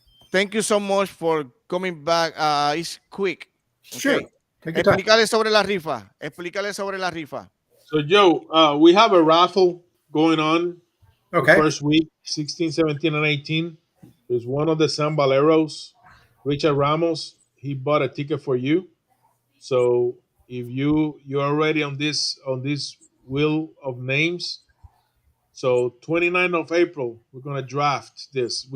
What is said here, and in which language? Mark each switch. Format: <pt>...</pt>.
<en>Thank you so much for coming back. It's quick. Sure. Okay. Take your time.</en> <es>Explícale sobre la rifa. Explícale sobre la rifa.</es> <en>So, Joe, we have a raffle going on Okay. the first week, 16, 17, and 18. There's one of the Sandbaleros, Richard Ramos. He bought a ticket for you. So if you're already on this wheel of names, so 29th of April, we're gonna draft this.</en>